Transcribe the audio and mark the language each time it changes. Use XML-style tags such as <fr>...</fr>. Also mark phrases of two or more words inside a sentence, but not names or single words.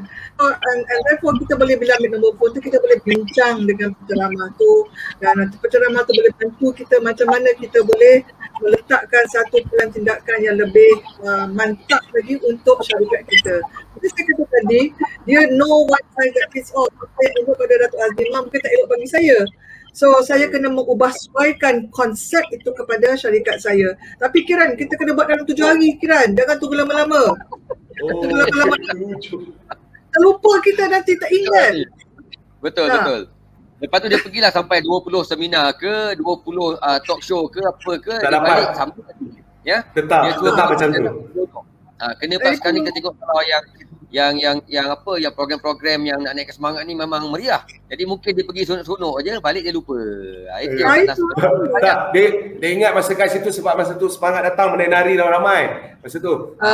<en>And therefore</en> <ms>kita boleh bila ambil nombor phone tu kita boleh bincang dengan penceramah tu, dan nanti penceramah tu boleh bantu kita macam mana kita boleh meletakkan satu pelan tindakan yang lebih mantap lagi untuk syarikat kita. Jadi saya kata tadi, dia</ms> <en>no one size that fits all.</en> <ms>Saya elok pada Datuk Azimah, mungkin tak elok bagi saya. So saya kena mengubah sesuaikan konsep itu kepada syarikat saya. Tapi Kiran, kita kena buat dalam 7 hari Kiran. Jangan tunggu lama-lama. Tunggu lama-lama. Terlupa kita nanti tak ingat. Betul. Lepas tu dia pergilah sampai 20 seminar ke, 20</ms> <en>talk show</en> <ms>ke apa ke, tak dia dapat. balik sampai tadi. Ya. Tetap macam tu. Kena pas sekarang kita tengok kalau yang program-program yang nak naikkan semangat ni memang meriah. Jadi mungkin dia pergi sunuk-sunuk aja, balik dia lupa. Itu yang tak, dia ingat masa kat situ sebab masa tu semangat datang menari ramai masa tu.</ms>